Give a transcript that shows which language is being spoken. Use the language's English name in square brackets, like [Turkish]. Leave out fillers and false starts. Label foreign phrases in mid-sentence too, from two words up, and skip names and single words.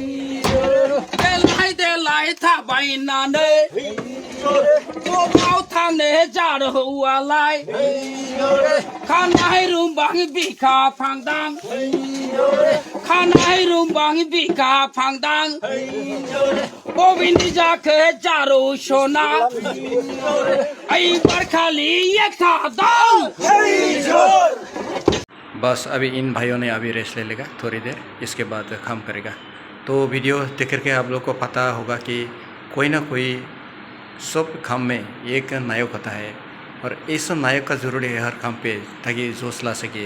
[Kok Borok] Delai tabai nane, Ubao tane jaro walai, Kanai rumbang bika pangdang, Kanai rumbang bika pangdang, Bobini jaka jaro shona, Ai barkali yakta dang, [Hindi] बस अभी इन भाइयों ने अभी रेस्ट ले लेगा थोड़ी देर, इसके बाद काम करेगा। तो वीडियो देख करके आप लोग को पता होगा कि कोई ना कोई सब काम में एक नायक होता है और ऐसा नायक का ज़रूरी है हर काम पे, ताकि जोश ला सके।